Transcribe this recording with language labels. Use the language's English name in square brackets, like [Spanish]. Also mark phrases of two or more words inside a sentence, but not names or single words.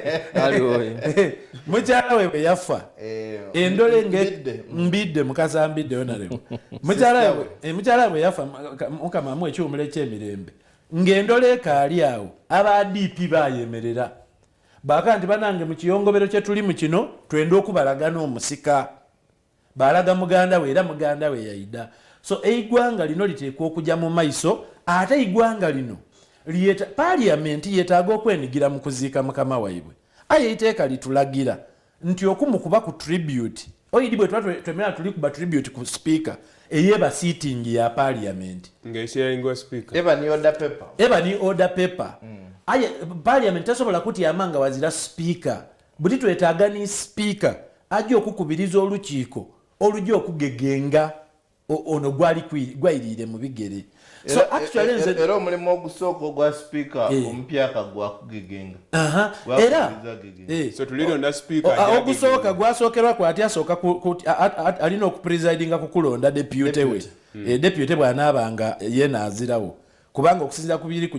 [Soga] mukyala we yafa endole mbidde mukazambidde onarebo mukyala we yafa mukama mu ekyumule ky'emirembe ng'endole kaali awo aba DP bayemerera bakanti banange mu kiyongobero kye tuli mu kino twenda okubalagana omusika balaga muganda we era muganda we yaida. So eigwanga lino liteekwa okujja mu maiso ate igwanga lino liyeta parliament yetaaga okwenigira mu kuziika mukama waibwe. Aye iteeka litulagira nti okumukuba ku tribute oyidi bwe twemera tuli kuba tribute ku speaker eyeba sitting ya parliament ng'esharingwa speaker eba ni [English] order paper [Soga] aye parliament tasobola kutyama nga wazira speaker buti twetaaga ni speaker ajja okukubiriza olukiiko olujja okugegenga ono gwayirire mu bigere [English] so actually [Soga] era omulimu ogusooka ogwa speaker omupyaka gwakugegenga era so tulilonda speaker ogusooka gwasookerwa kwati asooka alina okupresidinga kukulonda depute we depute bw'anaabanga ye naazirawo kubanga okusinzira ku biri